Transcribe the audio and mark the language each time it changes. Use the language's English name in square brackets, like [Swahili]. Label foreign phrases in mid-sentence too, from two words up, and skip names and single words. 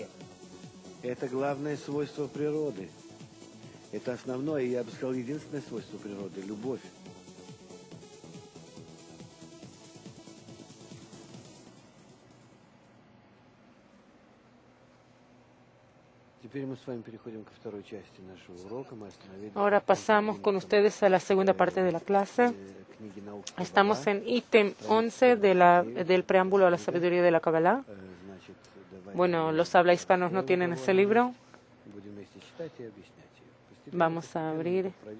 [Russian] Это главное свойство природы. Это основное, я бы сказал, единственное свойство природы – любовь. Теперь мы с вами переходим ко второй части нашего урока. [Spanish] Ahora pasamos con ustedes a la segunda parte de la clase. Estamos en ítem 11 del preámbulo a la sabiduría de la Kabbalah. Bueno, los habla hispanos no tienen ese libro. Vamos a abrir.